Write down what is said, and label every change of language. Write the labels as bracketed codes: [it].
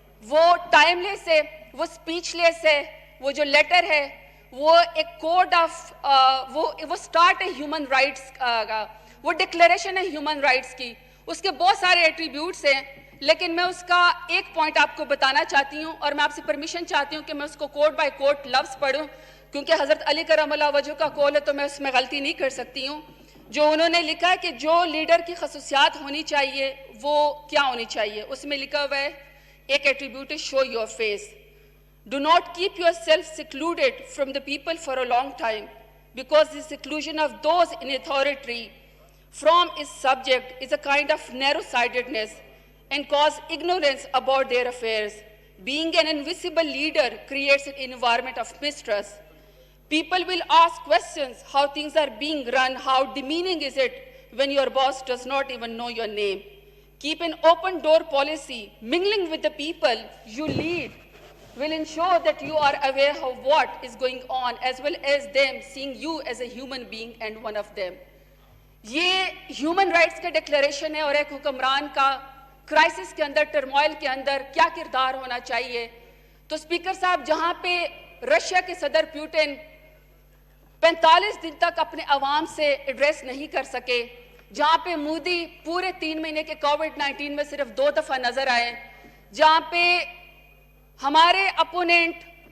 [ur] وہ ٹائم لیس ہے, وہ اسپیچ لیس ہے, وہ جو لیٹر ہے وہ ایک کوڈ آف وہ سٹارٹ ہے ہیومن رائٹس کا, وہ ڈکلیریشن ہے ہیومن رائٹس کی, اس کے بہت سارے ایٹریبیوٹس ہیں, لیکن میں اس کا ایک پوائنٹ آپ کو بتانا چاہتی ہوں اور میں آپ سے پرمیشن چاہتی ہوں کہ میں اس کو کوٹ بائی کوٹ لفظ پڑھوں, کیونکہ حضرت علی کرم اللہ وجہہ کا قول ہے تو میں اس میں غلطی نہیں کر سکتی ہوں. جو انہوں نے لکھا ہے کہ جو لیڈر کی خصوصیات ہونی چاہیے وہ کیا ہونی چاہیے, اس میں لکھا ہوا ہے ایک ایٹریبیوٹ ہے [en] Show your face. Do not keep yourself secluded from the people for a long time because the seclusion of those in authority from its subject is a kind of narrow-sightedness and cause ignorance about their affairs. Being an invisible leader creates an environment of mistrust. People will ask questions how things are being run, how demeaning is it when your boss does not even know your name. Keep an open door policy. Mingling with the people you lead will ensure that you are aware of what is going on as well as them seeing you as a human being and one of them. [ur] یہ human rights کا declaration ہے اور ایک حکمران کا crisis کے اندر, turmoil کے اندر کیا کردار ہونا چاہیے. تو اسپیکر صاحب, جہاں پہ رشیا کے صدر پیوٹن 45 دن تک اپنے عوام سے ایڈریس نہیں کر سکے, جہاں پہ مودی پورے 3 مہینے کے کووڈ-19 میں صرف 2 دفعہ نظر آئے, جہاں پہ ہمارے اپوننٹ